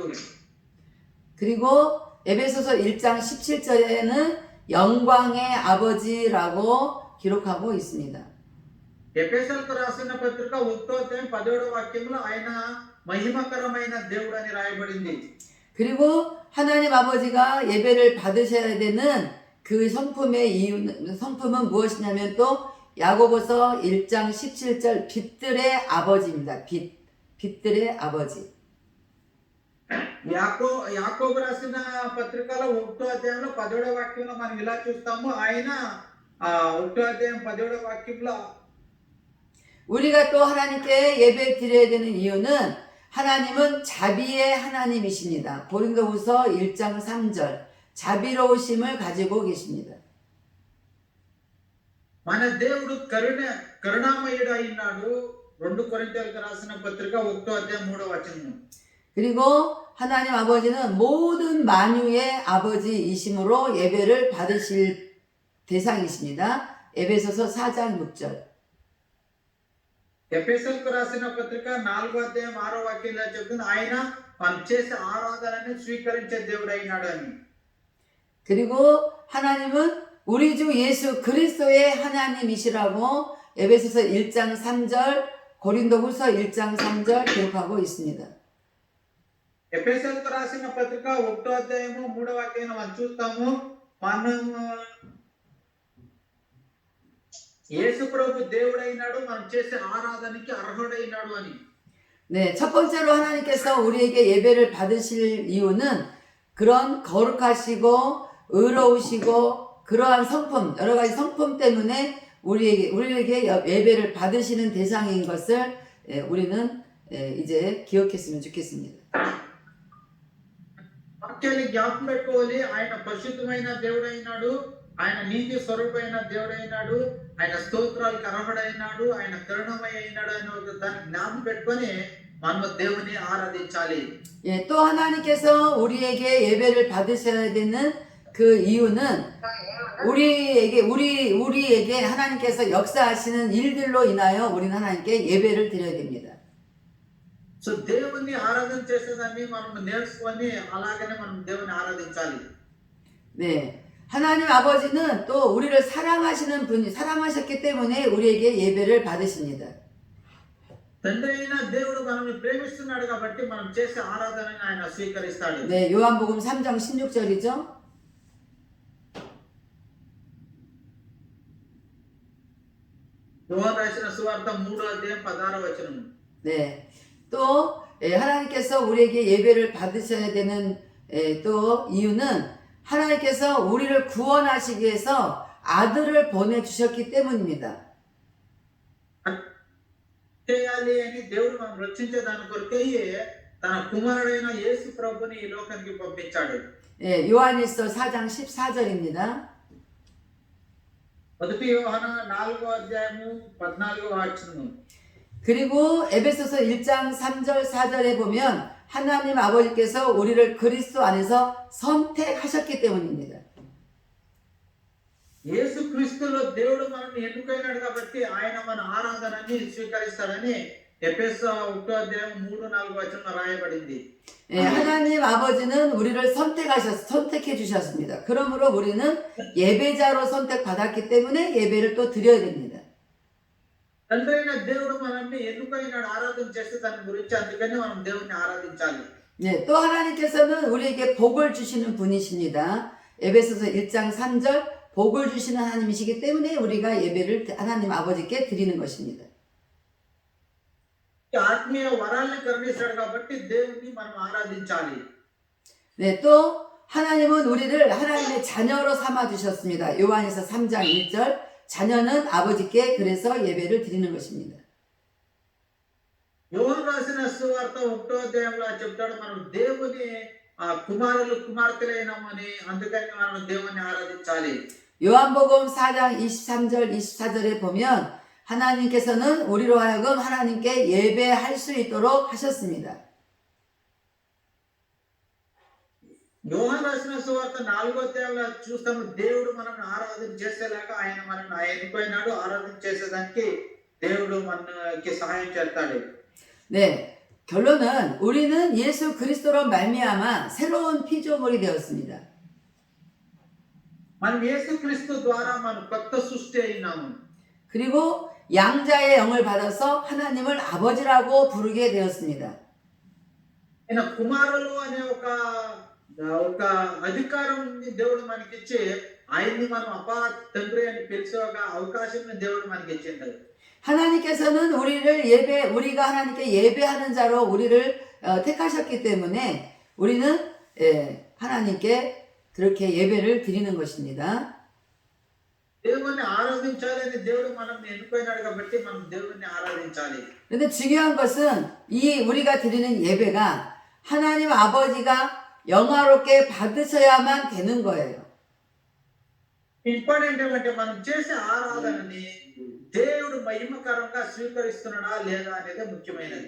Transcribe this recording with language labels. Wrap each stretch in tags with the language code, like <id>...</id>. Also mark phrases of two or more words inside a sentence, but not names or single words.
<ko>그리고 에베소서 1장 17절에는 영광의 아버지라고 기록하고 있습니다.</ko> <te>ఎఫెసీయులకు రాసిన పత్రిక 1వ అధ్యాయం 17వ వాక్యంలో ఆయన మహిమకరమైన దేవుడు అని రాయబడింది.</te> <ko>그리고 하나님 아버지가 예배를 받으셔야 되는 그 성품은 무엇이냐면 또 야고보서 1장 17절 빛들의 아버지입니다. 빛들의 아버지.</ko> <te>యాకోబు రాసిన పత్రికలో 1వ అధ్యాయంలో 17వ వాక్యంలో మనం ఇలా చూస్తాము. ఆయన 1వ అధ్యాయం 17వ వాక్యంలో</te> <ko>우리가 또 하나님께 예배 드려야 되는 이유는 하나님은 자비의 하나님이십니다. 고린도후서 1장 3절. 자비로우심을 가지고 계십니다.</ko> <te>మన దేవుడు కరుణామయుడు అయినాడు. 2 కొరింథీయులకు రాసిన పత్రిక 1వ అధ్యాయం 3వ వచనం.</te> <ko>그리고 하나님 아버지는 모든 만유의 아버지이심으로 예배를 받으실 대상이십니다. 에베소서 4장 6절.</ko> <te>ఎఫెసీయులకు రాసిన పత్రిక 4వ అధ్యాయం 6వ వాక్యంలో చెప్తుంది, ఆయన మనం చేసే ఆరాధనని స్వీకరించే దేవుడు అయినాడు అని.</te> <ko>그리고 하나님은 우리 주 예수 그리스도의 하나님이시라고 에베소서 1장 3절, 고린도후서 1장 3절 기록하고 있습니다.</ko> <te>ఎఫెసీయులకు రాసిన పత్రిక 1వ అధ్యాయము 3వ వాక్యాన్ని మనం చూస్తాము. మనం యేసు ప్రభు దేవుడైనాడు, మనం చేసే ఆరాధనకి అర్హుడైనాడు అని.</te> <ko>네, 첫 번째로 하나님께서 우리에게 예배를 받으실 이유는 그런 거룩하시고 의로우시고 그러한 성품, 여러 가지 성품 때문에 우리에게 예배를 받으시는 대상인 것을 우리는 이제 기억했으면 좋겠습니다.</ko> <te>వాక్యాన్ని జ్ఞాపకం పెట్టుకోవాలి. ఆయన పరిశుద్ధమైన దేవుడైనాడు, ఆయన నీతి స్వరూపమైన దేవుడైనాడు, ఆయన స్తోత్రాలకు అర్హుడైనాడు, ఆయన కరుణమయ అయినాడు అని దాన్ని జ్ఞాపకం పెట్టుకొని మనం దేవుని ఆరాధించాలి.</te> <ko>예, 또 하나님께서 우리에게 예배를 받으셔야 되는 그 이유는 우리에게 하나님께서 역사하시는 일들로 인하여 우리는 하나님께 예배를 드려야 됩니다.</ko> <te>సో దేవుని ఆరాధన చేసేదాన్ని మనం నేర్చుకొని అలాగనే మనం దేవుని ఆరాధించాలి.</te> <ko>네, 하나님 아버지는 또 우리를 사랑하셨기 때문에 우리에게 예배를 받으십니다.</ko> <te>తండ్రి అయిన దేవుడు మనల్ని ప్రేమిస్తున్నాడు కాబట్టి మనం చేసే ఆరాధనని ఆయన స్వీకరిస్తాడు.</te> <ko>네, 요한복음 3장 16절이죠.</ko> <te>యోహాను రాసిన సువార్త 3వ అధ్యాయం 16వ వచనం.</te> <ko>네, 또 하나님께서 우리에게 예배를 받으셔야 되는 또 이유는 하나님께서 우리를 구원하시기 위해서 아들을 보내주셨기 때문입니다.</ko> <te>చేయాలి అని దేవుడు మనం రక్షించేదాని కొరకే తన కుమారుడైన యేసు ప్రభుని ఈ లోకానికి పంపించాడు.</te> <ko>예, 요한일서 4장 14절입니다.</ko> <te>మొదటి యోహాను 4వ అధ్యాయము 14వ వచనం.</te> <ko>그리고 에베소서 1장 3절 4절에 보면 하나님 아버지께서 우리를 그리스도 안에서 선택하셨기 때문입니다.</ko> <te>యేసు క్రీస్తులో దేవుడు మనల్ని ఎన్నుకైనాడు కాబట్టి ఆయన మన ఆరాధనని స్వీకరిస్తాడని ఎఫెసో 1వ అధ్యాయం 3-4వ వచనంలో రాయబడింది.</te> <ko>예, 하나님 아버지는 우리를 선택해 주셨습니다. 그러므로 우리는 예배자로 선택받았기 때문에 예배를 또 드려야 됩니다.</ko> <te>తండ్రి అయిన దేవుడు మనల్ని ఎన్నుకైనాడు ఆరాధన చేస్తే దాని గురించి, అందుకని మనం దేవుని ఆరాధించాలి.</te> <ko>네, 또 하나님께서는 우리에게 복을 주시는 분이십니다. 에베소서 1장 3절 복을 주시는 하나님이시기 때문에 우리가 예배를 하나님 아버지께 드리는 것입니다.</ko> <te>ఆత్మీయ వరాల్ని కరుణిస్తాడు కాబట్టి దేవుని మనం ఆరాధించాలి.</te> <ko>네, 또 하나님은 우리를 하나님의 자녀로 삼아 주셨습니다. 요한에서 3장 1절 자녀는 아버지께 그래서 예배를 드리는 것입니다.</ko> <te>యోహాను రాసిన సువార్త 1వ అధ్యాయంలో చెప్తాడు మనం దేవుని కుమారులు కుమార్తెలైనామని, అందుకని మనం దేవుని ఆరాధించాలి.</te> <ko>요한복음 4장 23절 24절에 보면 하나님께서는 우리로 하여금 하나님께 예배할 수 있도록 하셨습니다.</ko> <te>యోహాను రాసిన సువార్త 4వ అధ్యాయంలో చూస్తాము దేవుడు మనల్ని ఆరాధన చేసేలాగా ఆయన మనల్ని ఎన్నుకోయినాడు. ఆరాధన చేసేదానికి దేవుడు మనకి సహాయం చేస్తాడు.</te> <ko>네, 결론은 우리는 예수 그리스도로 말미암아 새로운 피조물이 되었습니다.</ko> <te>మనం యేసుక్రీస్తు ద్వారా మనం కొత్త సృష్టి అయినాము.</te> <ko>그리고 양자의 영을 받아서 하나님을 아버지라고 부르게 되었습니다.</ko> <te>ఆయన కుమారులు అనే ఒక అధికారం దేవుడు మనకిచ్చి ఆయన్ని మనం అపా తండ్రి అని పిలిచే ఒక అవకాశం దేవుడు మనకి ఇచ్చిండు.</te> <ko>하나님께서는 우리가 하나님께 예배하는 자로 우리를 택하셨기 때문에 우리는 하나님께 그렇게 예배를 드리는 것입니다.</ko> <te>దేవుని ఆరాధించాలని దేవుడు మనల్ని ఎన్నుకోయినాడు కాబట్టి మనం దేవుని ఆరాధించాలి.</te> <ko>그런데 중요한 것은 우리가 드리는 예배가 하나님 아버지가 영화롭게 받으셔야만 되는 거예요.</ko> <te>ఇంపార్టెంట్ ఏమంటే మనం చేసే ఆరాధనని దేవుడు మహిమకరంగా స్వీకరిస్తున్నాడా లేదా అనేది ముఖ్యమైనది.</te>